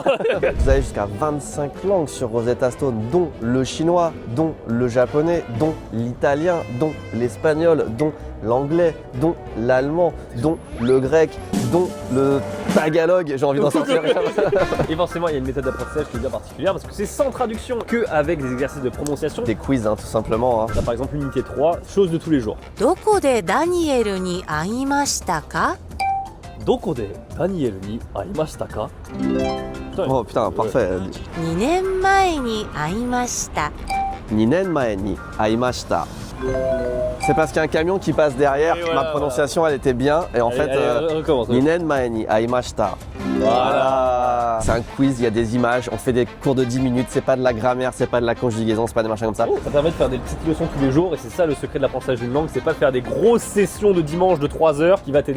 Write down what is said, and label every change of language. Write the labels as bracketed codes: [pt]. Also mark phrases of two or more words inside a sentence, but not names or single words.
[fr] Vous avez jusqu'à 25 langues sur Rosetta Stone, dont le chinois, dont le japonais, dont l'italien, dont l'espagnol, dont l'anglais, dont l'allemand, dont le grec, dont le tagalog, j'ai envie d'en sortir. Et forcément, il y a une méthode d'apprentissage qui est bien particulière parce que c'est sans traduction que avec des exercices de prononciation. Des quiz, hein, tout simplement. Hein. Là, par exemple, unité 3, chose de tous les jours. [ja] どこでダニエルに会いましたかどこでダニエルに会いましたか? [fr] Oh putain, parfait. [ja] 2 年前に会いました二年前に、会いました. [fr] C'est parce qu'il y a un camion qui passe derrière, Et voilà, ma prononciation elle était bien, et en fait, recommence. [ja] 二年前に、会いました. Voilà. [fr] C'est un quiz, il y a des images, on fait des cours de 10 minutes, c'est pas de la grammaire, c'est pas de la conjugaison, c'est pas des machins comme ça. Ça permet de faire des petites leçons tous les jours et c'est ça le secret de l'apprentissage d'une langue, c'est pas de faire des grosses sessions de dimanche de 3 heures qui va t'aider.